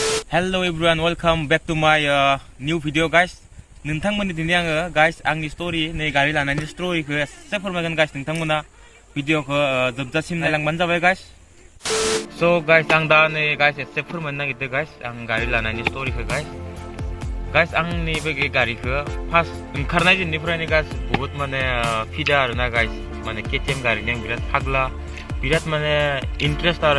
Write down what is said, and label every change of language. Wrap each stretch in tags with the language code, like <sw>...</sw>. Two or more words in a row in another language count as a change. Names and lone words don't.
<en>Hello everyone, welcome back to my new video guys.</en> <brx>नोंथांमोननि दिनै आङो guys आंनि स्टोरी नै गारि लानायनि स्टोरीखौ एसे फोरमायगोन guys नोंथांमोना भिडिअखौ जोबजासिम नायलांबानो जाबाय guys.</brx> <en>So guys</en> <brx>आं दा नै guys एसे फोरमायनो नागिरदों guys आं गारि लानायनि स्टोरीखौ guys आंनि बे गारिखौ फार्स्ट ओंखारनाय दिननिफ्रायनो guys बहुत माने फिदा आरोना guys माने KTM गारिनि आं बिराद फाग्ला बिराद माने इन्ट्रेस्ट आरो</brx>